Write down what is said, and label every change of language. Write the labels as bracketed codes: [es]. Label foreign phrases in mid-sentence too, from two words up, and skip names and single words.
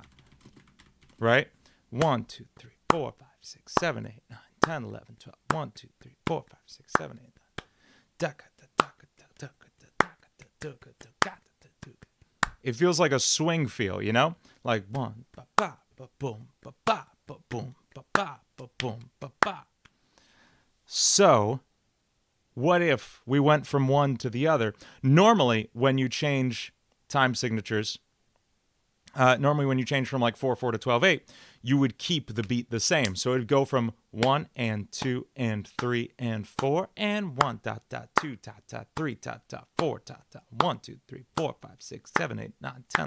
[en] Right? 1, 2, 3, 4, 5, 6, 7, 8, 9, 10, 11, 12. 1, 2, 3, 4, 5, 6, 7, 8, 9. It feels like a swing feel, you know? Like 1 ba ba ba boom ba ba ba boom ba ba ba boom ba ba. So, what if we went from one to the other? Normally, when you change time signatures, normally when you change from like 4/4 to 12/8, you would keep the beat the same. So it would go from 1 and 2 and 3 and 4 and 1 ta ta, 2 ta ta, 3 ta ta, 4 ta ta, 1 2 3 4 5 6 7 8 9 10.